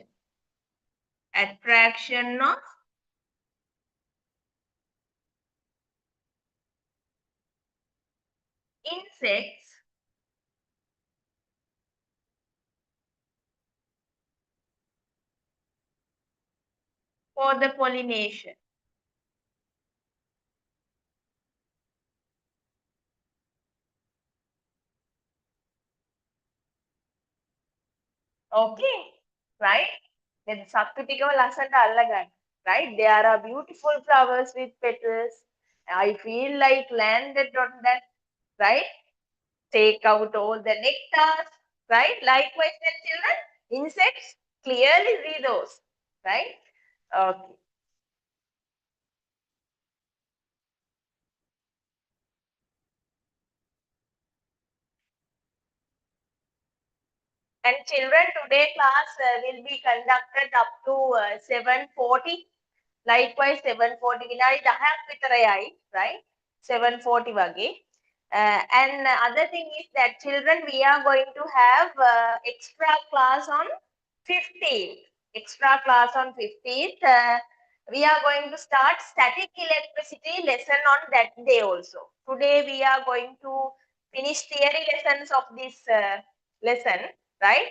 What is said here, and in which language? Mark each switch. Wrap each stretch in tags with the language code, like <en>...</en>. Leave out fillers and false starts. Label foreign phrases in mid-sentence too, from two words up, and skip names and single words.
<en>Attraction of insects for the pollination. Okay, right?</en> <si>Then සත්තු ටිකව ලස්සනට අල්ලගන්න.</si> <en>Right? There are beautiful flowers with petals. I feel like landed on that. Right? Take out all the nectars. Right? Likewise, then children, insects, clearly read those. Right? Okay. And children, today class will be conducted up to 7:40.</en> <si>Likewise, 7:40 විනාඩි 10ක් විතරයි, right? 7:40 වගේ.</si> <en>And other thing is that children, we are going to have extra class on 15th. Extra class on 15th. We are going to start static electricity lesson on that day also. Today we are going to finish theory lessons of this lesson, right?</en>